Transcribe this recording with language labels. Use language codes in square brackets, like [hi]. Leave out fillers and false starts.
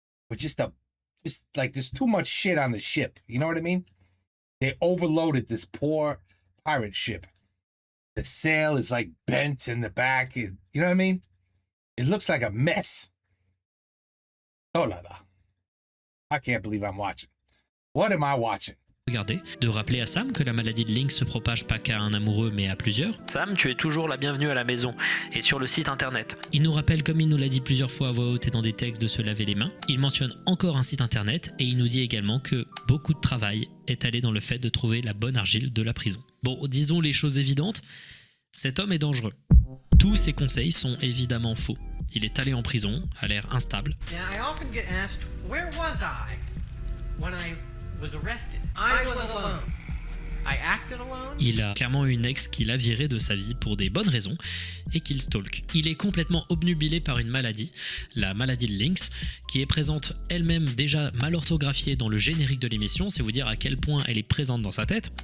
[en] With just like there's too much shit on the ship. You know what I mean? They overloaded this poor pirate ship. The sail is like bent in the back. You know what I mean? It looks like a mess. Oh la la. I can't believe I'm watching. What am I watching? [fr] Regardez, de rappeler à Sam que la maladie de Lynx se propage pas qu'à un amoureux mais à plusieurs. Sam, tu es toujours la bienvenue à la maison et sur le site internet. Il nous rappelle, comme il nous l'a dit plusieurs fois à voix haute et dans des textes, de se laver les mains. Il mentionne encore un site internet et il nous dit également que beaucoup de travail est allé dans le fait de trouver la bonne argile de la prison. Bon, disons les choses évidentes, cet homme est dangereux. Tous ses conseils sont évidemment faux. Il est allé en prison, a l'air instable. [en] Now, I often get asked, where was I when I was arrested? I was alone. I acted alone. [fr] Il a clairement une ex qui l'a viré de sa vie pour des bonnes raisons et qu'il stalk. Il est complètement obnubilé par une maladie, la maladie de Lynx, qui est présente elle-même déjà mal orthographiée dans le générique de l'émission, c'est vous dire à quel point elle est présente dans sa tête.